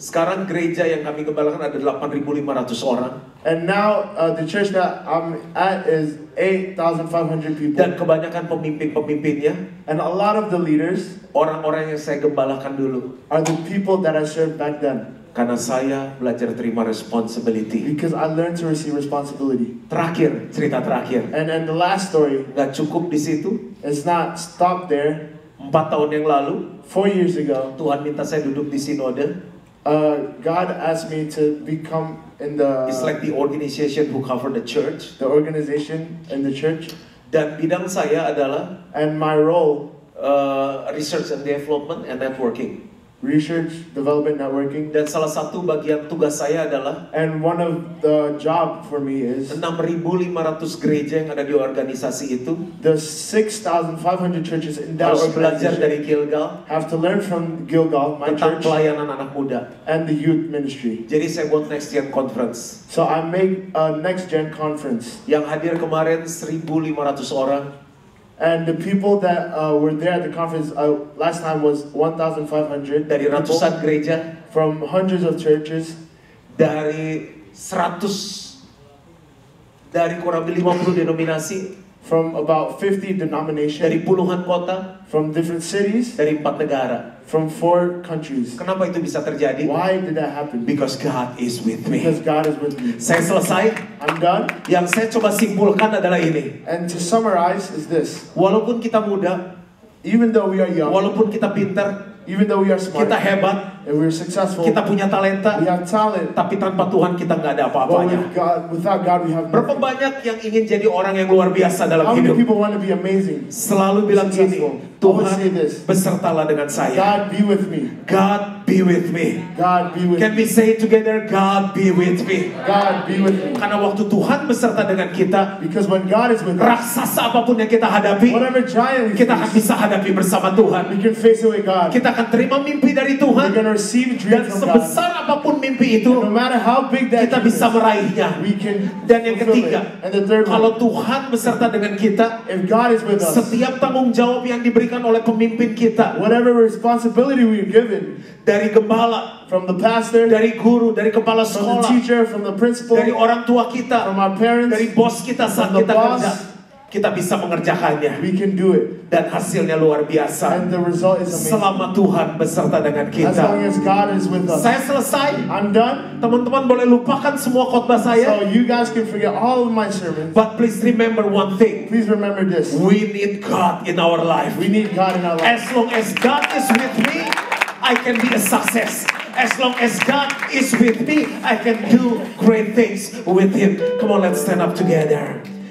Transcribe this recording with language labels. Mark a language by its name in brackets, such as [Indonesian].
[Indonesian] Sekarang gereja yang kami gembalakan ada 8.500 orang. [English] And now the church that I'm at is 8,500 people. [Indonesian] Dan kebanyakan pemimpin-pemimpinnya, [English] And a lot of the leaders [Indonesian] orang-orang yang saya gembalakan dulu. [English] are the people that I served back then. [Indonesian] Karena saya belajar terima responsibility. [English] Because I learned to receive responsibility. [Indonesian] Terakhir, cerita terakhir. [English] And the last story, [Indonesian] Gak cukup di situ. [English] it's not stopped there. [Indonesian] 4 tahun yang lalu, [English] 4 years ago, [Indonesian] Tuhan minta saya duduk di sinode. [English] God asked me to become in the It's like the organization who cover the church. organization in the church. [Indonesian] Dan bidang saya adalah [English] And my role, research and development and networking. research, development, networking. [Indonesian] Dan salah satu bagian tugas saya adalah [English] And one of the job for me is [Indonesian] 6.500 gereja yang ada di organisasi itu [English] the 6,500 churches in that [Indonesian] harus belajar [English] organization [Indonesian] dari Gilgal [English] have to learn from Gilgal, my [Indonesian] tentang [English] church, [Indonesian] pelayanan anak muda. [English] and the youth ministry. [Indonesian] Jadi saya buat Next Gen Conference. [English] So I make a next gen conference. [Indonesian] Yang hadir kemarin 1.500 orang. [English] And the people that were there at the conference last time was 1,500 [Indonesian] Dari [English] people [Indonesian] ratusan gereja, [English] from hundreds of churches, [Indonesian] dari 100, dari kurang lebih 50 denominasi, [English] from about 50 [Indonesian] dari [English] denominations, [Indonesian] puluhan kota, [English] from different cities, [Indonesian] dari 4 negara. [English] from 4 countries. [Indonesian] Kenapa itu bisa terjadi? [English] Why did that happen? Because God is with me. Because God is with me. [Indonesian] Saya selesai. [English] I'm done. [Indonesian] Yang saya coba simpulkan adalah ini. [English] And to summarize is this. [Indonesian] Walaupun kita muda, [English] Even though we are young, [Indonesian] walaupun kita pintar, [English] even though we are smart, [Indonesian] kita hebat, [English] and we're successful, [Indonesian] kita punya talenta, [English] we have talent, [Indonesian] tapi tanpa Tuhan kita nggak ada [English] but [Indonesian] apa-apanya. [English] without God we have [Indonesian] Berapa [English] nothing. [Indonesian] banyak yang ingin jadi orang yang luar biasa dalam [English] How many [Indonesian] hidup? [English] people want to be amazing? [Indonesian] Selalu bilang gini, [English] Successful. Always [Indonesian] Tuhan [English] say this. [Indonesian] besertalah dengan saya. [English] God be with me. God be with me. God be with Can me. we say together, God be with me? God be with me. [Indonesian] Karena waktu Tuhan beserta dengan kita, [English] Because when God is with us, [Indonesian] raksasa apapun yang kita hadapi, [English] whatever giant we [Indonesian] kita akan [English] face, [Indonesian] bisa hadapi bersama Tuhan. [English] we can face it with God. [Indonesian] Kita akan terima mimpi dari [English] We're [Indonesian] Tuhan, [English] going to receive [Indonesian] dan [English] dreams from God. [Indonesian] sebesar apapun mimpi itu, [English] No matter how big that [Indonesian] kita [English] dream [Indonesian] bisa [English] is, [Indonesian] meraihnya. [English] we can [Indonesian] Dan yang [English] fulfill [Indonesian] ketiga, [English] it. And the third [Indonesian] kalau [English] one, [Indonesian] Tuhan beserta dengan kita, [English] if God is with us, [Indonesian] setiap tanggung jawab yang diberikan oleh pemimpin kita, [English] whatever responsibility we're given, [Indonesian] dari gembala, [English] from the pastor, [Indonesian] dari guru, dari kepala [English] from the [Indonesian] sekolah, [English] teacher, from the principal, [Indonesian] dari orang tua kita, [English] from our parents, [Indonesian] dari bos kita saat [English] from the [Indonesian] kita [English] boss, [Indonesian] kerja, kita bisa mengerjakannya. [English] we can do it. [Indonesian] Dan hasilnya luar biasa. [English] And the result is amazing. [Indonesian] Selama Tuhan beserta dengan [English] As [Indonesian] kita. [English] long as God is with us. [Indonesian] Saya selesai. [English] I'm done. [Indonesian] Teman-teman boleh lupakan semua khotbah saya. [English] So you guys can forget all of my sermons. But please remember one thing. Please remember this. We need God in our life. We need God in our life. As long as God is with me, I can be a success. As long as God is with me, I can do great things with Him. Come on, let's stand up together.